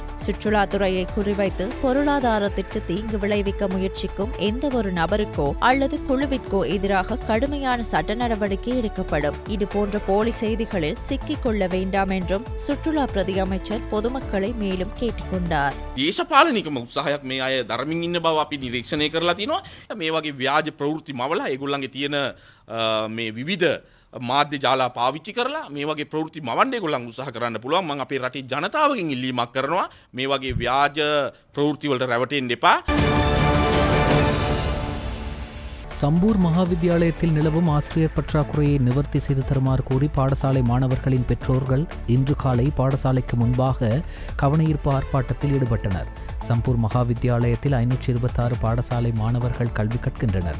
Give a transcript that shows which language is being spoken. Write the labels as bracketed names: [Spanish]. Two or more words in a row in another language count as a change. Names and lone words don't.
[Tamil] சுற்றுலாத்துறையை குறிவைத்து பொருளாதாரத்திற்கு தீங்கு விளைவிக்க முயற்சிக்கும் எந்த ஒரு நபருக்கோ அல்லது குழுவிற்கோ எதிராக கடுமையான சட்ட நடவடிக்கை எடுக்கப்படும். இதுபோன்ற போலி செய்திகளில் சிக்கிக் கொள்ள வேண்டாம் என்றும் சுற்றுலா பிரதி அமைச்சர் பொதுமக்களை மேலும் கேட்டுக்கொண்டார். [Sinhala] දේශපාලනිකම උත්සාහයක් මේ අය දරමින් ඉන්න බව අපි නිරීක්ෂණය කරලා තිනවා. මේ වගේ ව්‍යාජ ප්‍රවෘත්ති මවලා ඒගොල්ලන්ගේ තියෙන මේ විවිධ මාධ්‍ය ජාලා පාවිච්චි කරලා මේ වගේ ප්‍රවෘත්ති මවන්න ඒගොල්ලන් උත්සාහ කරන්න පුළුවන්. මම අපේ රටේ ජනතාවගෙන් ඉල්ලීමක් කරනවා මේ වගේ ව්‍යාජ ප්‍රවෘත්ති වලට රැවටෙන්න එපා. [Tamil] சம்பூர் மகாவித்தியாலயத்தில் நிலவும் ஆசிரியர் பற்றாக்குறையை நிவர்த்தி செய்து தருமாறு கோரி பாடசாலை மாணவர்களின் பெற்றோர்கள் இன்று காலை பாடசாலைக்கு முன்பாக கவனஈர்ப்பு ஆர்ப்பாட்டத்தில் ஈடுபட்டனர். சம்பூர் மகாவித்தியாலயத்தில் 526 பாடசாலை மாணவர்கள் கல்வி கற்கின்றனர்.